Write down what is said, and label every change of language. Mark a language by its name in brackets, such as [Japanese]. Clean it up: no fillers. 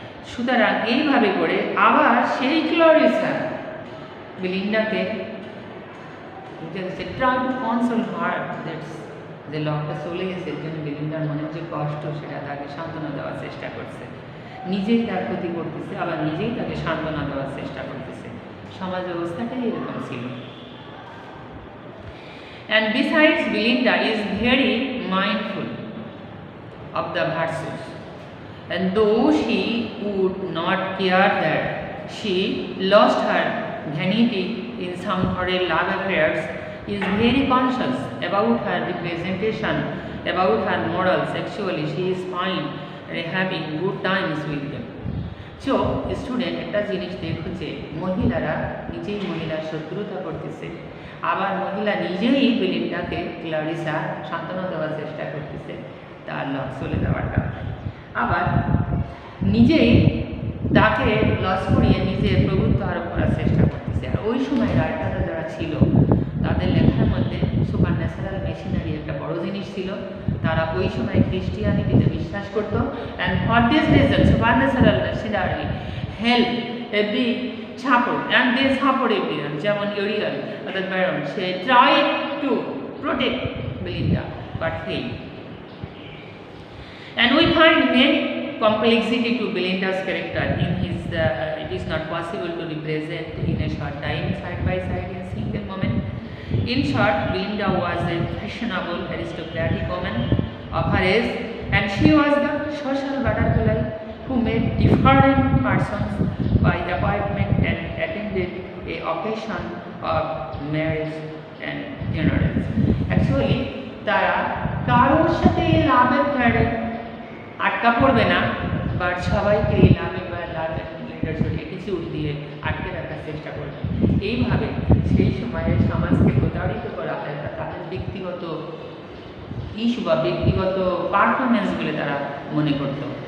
[Bangla] সুতরাং এইভাবে করে আবার সেই ক্লোরিসা বেলিন্ডাকে [English] try to console her that's [Bangla] যে লোকটা চলে গেছে এর জন্য বেলিন্ডার মনের যে কষ্ট সেটা তাকে সান্ত্বনা দেওয়ার চেষ্টা করছে, নিজেই তার ক্ষতি করতেছে আবার নিজেই তাকে সান্ত্বনা দেওয়ার চেষ্টা করতেছে। সমাজ ব্যবস্থাটাই এরকম ছিল। [English] And besides, Belinda is very mindful of the virtues, and though she would not care that she lost her vanity in some foreign love affairs, is very conscious about her representation, about her morals. Actually, she is fine and having good times with them. [Bangla] So, student একটা জিনিস দেখো যে মহিলারা নিজেই মহিলার শত্রুতা করতেছে, আবার মহিলা নিজেই বেলিন্ডাকে ক্লারিসা সান্ত্বনা দেওয়ার চেষ্টা করতেছে তার লস চলে যাওয়ার কারণে, আবার নিজেই তাকে লস করিয়ে নিজের প্রভুত্ব আরোপ করার চেষ্টা করতেছে। আর ওই সময় রাইটাররা যারা ছিল তাদের লেখার মধ্যে সুপারন্যাচারাল মেশিনারি একটা বড় জিনিস ছিল। তারা ওই সময় খ্রিস্টিয়ানিটিতে বিশ্বাস করত। [English] and for this reason supernatural machinery help every support and they support everyone, [Bangla] যেমন এরিয়াল অর্থাৎ Baron say [English] Try to protect Belinda but fail. And we find many complexity to Belinda's character in his it is not possible to represent in a short time side by side in a single moment. In short, Belinda was a fashionable aristocratic woman of her age, and she was the social butterfly who made different persons by appointment and attended a occasion of marriage and funerals. [Bangla] Actually, তারা কারোর সাথে লাভের ফেরে আটকা পড়বে না, but সবাইকে এই লাভে বা লাভের লিডারশিপ অ্যাটিটিউড দিয়ে আটকে রাখার চেষ্টা করবে। এইভাবে সেই সময়ে সমাজকে প্রতারিত করা হয় তাদের ব্যক্তিগত ইস্যু বা ব্যক্তিগত পারফরমেন্স বলে তারা মনে করত।